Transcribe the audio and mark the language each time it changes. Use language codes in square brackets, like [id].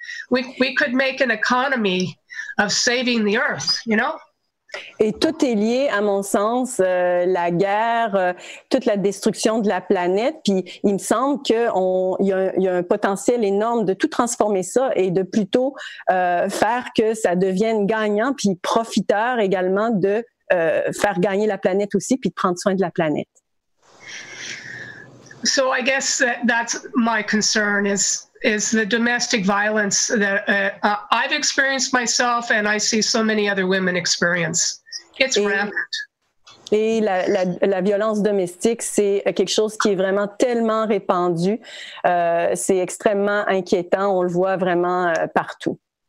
[en] we could make an economy of saving the earth, you know? [fr] Et tout est lié, à mon sens, la guerre, toute la destruction de la planète. Puis il me semble qu'il y a un potentiel énorme de tout transformer ça et de plutôt faire que ça devienne gagnant, puis profiteur également de faire gagner la planète aussi, puis de prendre soin de la planète. [en] So I guess that's my concern is the domestic violence that I've experienced myself and I see so many other women experience. It's rampant. [fr] Et la violence domestique, c'est quelque chose qui est vraiment tellement répandu. C'est extrêmement inquiétant. On le voit vraiment partout.